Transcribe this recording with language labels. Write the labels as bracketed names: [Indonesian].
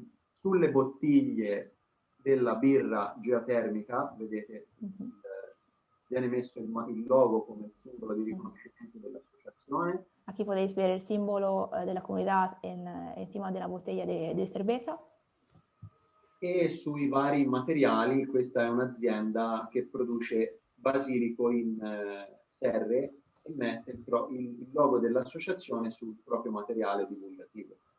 [Italian] Sulle bottiglie della birra geotermica, vedete, viene messo il logo come simbolo di riconoscimento dell'associazione. [Spanish] Aquí podéis ver el símbolo de la comunidad encima de la botella de cerveza. [Italian] E sui vari materiali, questa è un'azienda che produce basilico in serre e mette il logo dell'associazione sul proprio materiale divulgativo.